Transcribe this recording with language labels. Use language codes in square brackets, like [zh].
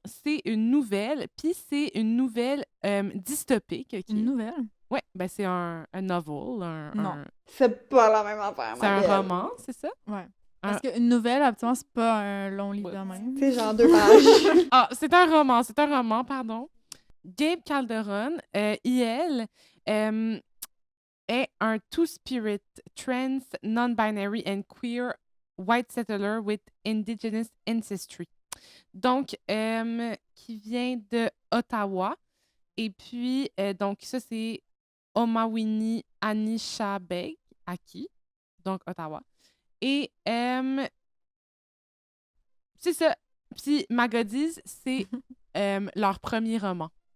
[fr] C'est une nouvelle, puis c'est une nouvelle dystopique. OK? Une nouvelle. Ouais, ben c'est un novel. Non. C'est pas la même affaire, C'est un roman, c'est ça? Ouais. Parce qu'une nouvelle, habituellement, c'est pas un long livre de même. C'est genre 2 pages. Ah, c'est un roman, pardon. [en] Gabe Calderon, [fr] IL, est un [en] two-spirit, trans, non-binary and queer white settler with indigenous ancestry. [fr] Donc, qui vient de Ottawa. Et puis, donc, ça, c'est Omawini Anishinaabe, Aki, donc Ottawa. Et c'est ça. Puis, Magodis, c'est leur premier roman.